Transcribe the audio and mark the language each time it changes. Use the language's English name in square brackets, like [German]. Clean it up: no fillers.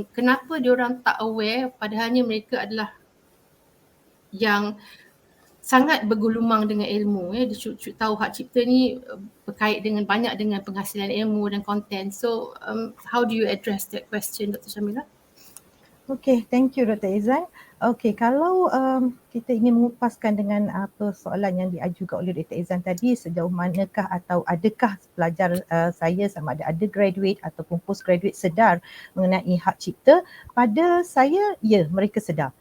[Malay] Kenapa diorang tak aware padahalnya mereka adalah yang sangat bergulumang dengan ilmu ya. Dia tahu hak cipta ni berkait dengan banyak dengan penghasilan ilmu dan konten. [English] So how do you address that question, Dr. Syamila? Okay, thank you Dr. Ezan. [Malay] Okay, kalau kita ingin mengupaskan dengan apa soalan yang diajukan oleh Dr. Ezan tadi, sejauh manakah atau adakah pelajar saya sama ada undergraduate ataupun postgraduate sedar mengenai hak cipta, pada saya, ya, mereka sedar.